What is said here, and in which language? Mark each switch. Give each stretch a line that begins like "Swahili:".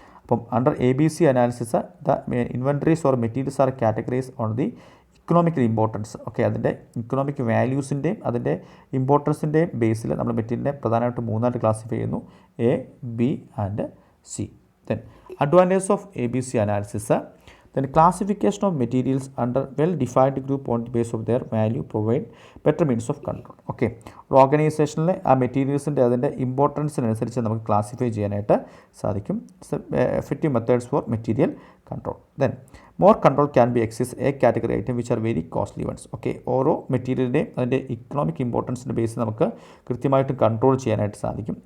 English: അപ്പം under ABC analysis the inventories or materials are categorise on the economical importance.
Malayalam: Okay, അതിൻ്റെ economic വാല്യൂസിൻ്റെയും അതിൻ്റെ ഇമ്പോർട്ടൻസിൻ്റെയും ബേസിൽ നമ്മൾ മെറ്റീരിയലിനെ പ്രധാനമായിട്ട് മൂന്നായിട്ട് ക്ലാസിഫൈ ചെയ്യുന്നു: A, B and C.
English: Then advantage of ABC analysis. Then classification of materials under well-defined group on the basis of their value provide better means of control.
Malayalam: Okay, ഒരു ഓർഗനൈസേഷനിലെ ആ മെറ്റീരിയൽസിൻ്റെ അതിൻ്റെ ഇമ്പോർട്ടൻസിനനുസരിച്ച് നമുക്ക് ക്ലാസിഫൈ ചെയ്യാനായിട്ട് സാധിക്കും.
English: Effective methods for material control. Then more control can be exist a category item which are very costly ones.
Malayalam: Okay, ഓരോ മെറ്റീരിയലിൻ്റെയും അതിൻ്റെ economic ഇമ്പോർട്ടൻസിൻ്റെ ബേസിൽ നമുക്ക് കൃത്യമായിട്ടും കൺട്രോൾ ചെയ്യാനായിട്ട് സാധിക്കും.